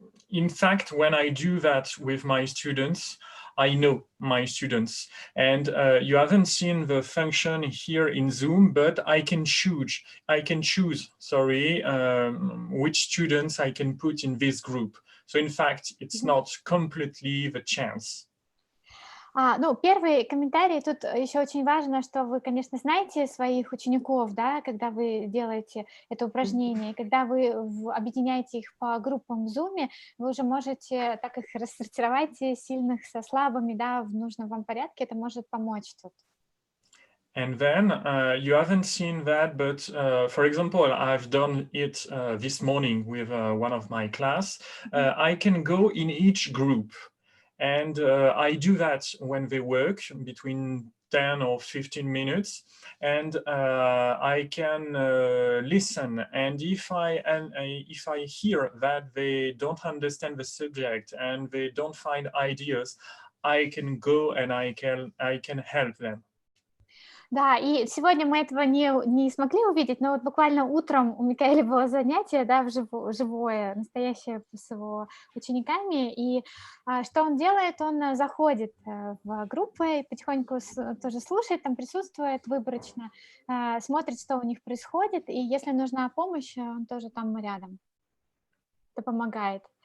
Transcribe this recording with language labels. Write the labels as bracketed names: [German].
[English] In fact, when I do that with my students, I know my students, and you haven't seen the function here in Zoom, but I can choose. Sorry, which students I can put in this group. So in fact, it's not completely the chance. [Russian] Ну, первый комментарий, тут еще очень важно, что вы, конечно, знаете своих учеников, да, когда вы делаете это упражнение, когда вы объединяете их по группам в Zoom, вы уже можете так их рассортировать, сильных со слабыми, да, в нужном вам порядке, это может помочь тут. [English] And then you haven't seen that, but for example, I've done it this morning with one of my class. I can go in each group. And I do that when they work between 10 or 15 minutes, and I can listen. And if I hear that they don't understand the subject and they don't find ideas, I can go and I can help them. [Russian] Да, и сегодня мы этого не смогли увидеть, но вот буквально утром у Микаэля было занятие, да, живое, настоящее с его учениками, и что он делает? Он заходит в группы, потихоньку тоже слушает, там присутствует выборочно, смотрит, что у них происходит, и если нужна помощь, он тоже там рядом. Это помогает.